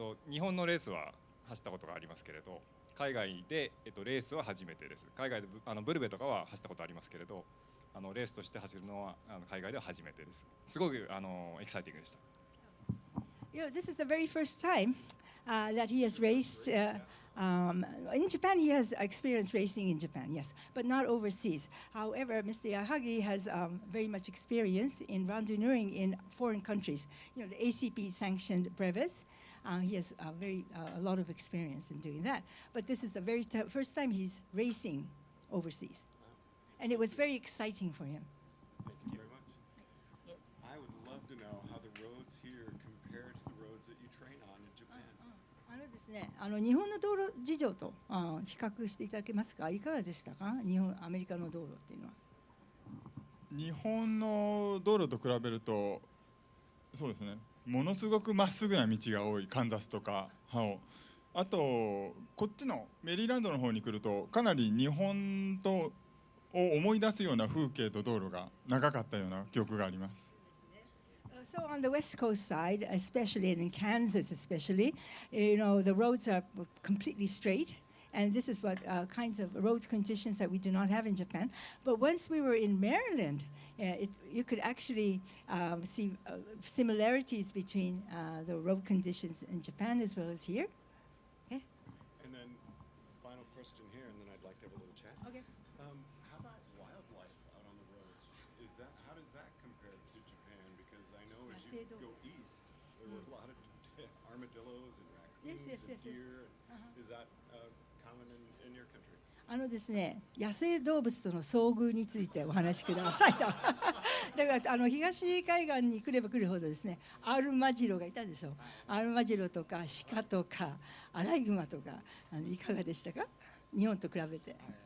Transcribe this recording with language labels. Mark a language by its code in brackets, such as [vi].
[ja] 日本のレースは走ったことがありますけれど、海外でレースは初めてです。海外でブルベとかは走ったことありますけれど、レースとして走るのは海外では初めてです。すごくエキサイティングでした。 [en] This is the very first time that he has raced. In Japan, he has experience racing in Japan, yes, but not overseas. However, Mr. Yahagi has very much experience in randonneuring in foreign countries. The ACP-sanctioned brevets. He has a lot of experience in doing that. But this is the very first time he's racing overseas. And it was very exciting for him. Thank you very much. I would love to know how the roads here compare to the roads that you train on in Japan. [ja] ですね、日本の道路事情と比較していただけますか？いかがでしたか？アメリカの道路っていうのは。日本の道路と比べると、そうですね、ものすごくまっすぐな道が多い、カンザスとかあとこっちのメリーランドの方に来るとかなり日本を思い出すような風景と道路が長かったような記憶があります。 [en] So on the West Coast side, especially in Kansas, especially, the roads are completely straight, and this is what kinds of road conditions that we do not have in Japan. But once we were in Maryland, you could actually see similarities between the road conditions in Japan as well as here. Okay. And then, final question here, and then I'd like to have a little chat. Okay. How about wildlife out on the roads? How does that compare to Japan? Because I know as you go east, there were a lot of armadillos and raccoons and deer. Is that common in your country? [ja] ですね、野生動物との遭遇についてお話しくださいと。だから東海岸に来れば来るほどですね、アルマジロがいたでしょう。アルマジロとか鹿とかアライグマとかいかがでしたか？日本と比べて。